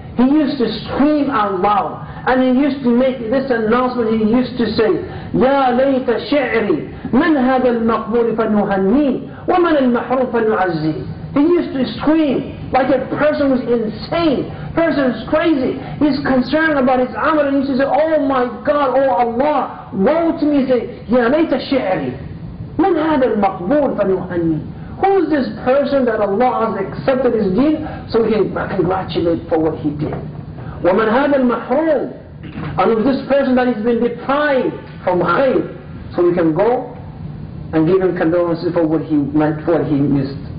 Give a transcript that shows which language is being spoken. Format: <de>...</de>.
<en>He used to scream out loud. And he used to make this announcement. He used to say,</en> <ar>يا ليت شعري من هذا المقبول فنهنيه ومن المحروم فنعزيه.</ar> <en>He used to scream like a person who's insane, person who's crazy. He's concerned about his amal, and he used to say, oh my God, oh Allah, woe to me. He say,</en> <ar>يا ليت شعري من هذا المقبول فنهنيه.</ar> <en>Who is this person that Allah has accepted his deed, so we can congratulate for what he did?</en> <ar>وَمَنْ هَذَا الْمَحْرُومِ.</ar> <en>And with this person that has been deprived from khayr, so we can go and give him condolences for what he meant, for what he missed.</en>